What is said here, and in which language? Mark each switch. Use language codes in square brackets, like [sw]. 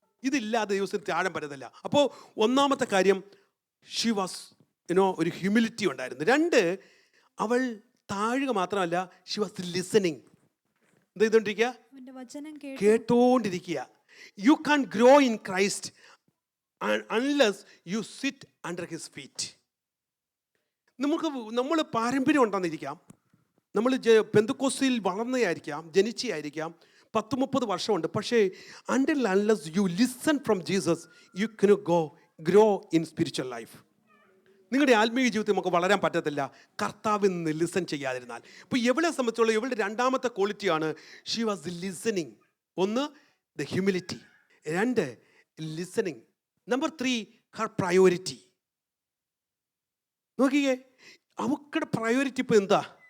[ml] ഇതില്ലാതെ ദൈവസന്നിധി താഴാൻ പറ്റത്തില്ല. അപ്പോൾ ഒന്നാമത്തെ കാര്യം, [en] she was [ml] ഒരു ഹ്യൂമിലിറ്റി ഉണ്ടായിരുന്നു. 2, അവൾ താഴുക മാത്രമല്ല, [en] She was listening. [ml] എന്താ ചെയ്തോണ്ടിരിക്കുക? കേട്ടോണ്ടിരിക്കുക. [en] You can grow in Christ unless you sit under his feet. [ml] നമ്മൾ പാരമ്പര്യം ഉണ്ടെന്നിരിക്കാം, നമ്മൾ പെന്തക്കോസ്തിൽ വളർന്നതായിരിക്കാം, ജനിച്ചായിരിക്കാം, 10-30 വർഷമുണ്ട്, പക്ഷേ [en] until unless you listen from Jesus you cannot grow in spiritual life. [ml] നിങ്ങളുടെ ആത്മീയ ജീവിതത്തിൽ നമുക്ക് വളരാൻ പറ്റത്തില്ല കർത്താവിൽ നിന്ന് ലിസൺ ചെയ്യാതിരുന്നാൽ. ഇപ്പോൾ ഇവളെ സംബന്ധിച്ചുള്ള ഇവളുടെ രണ്ടാമത്തെ ക്വാളിറ്റിയാണ് [en] She was listening. 1, the humility. 2, listening. Number 3, her priority. [ml] നോക്കിയേ, അവളുടെ പ്രയോറിറ്റി ഇപ്പോൾ എന്താ?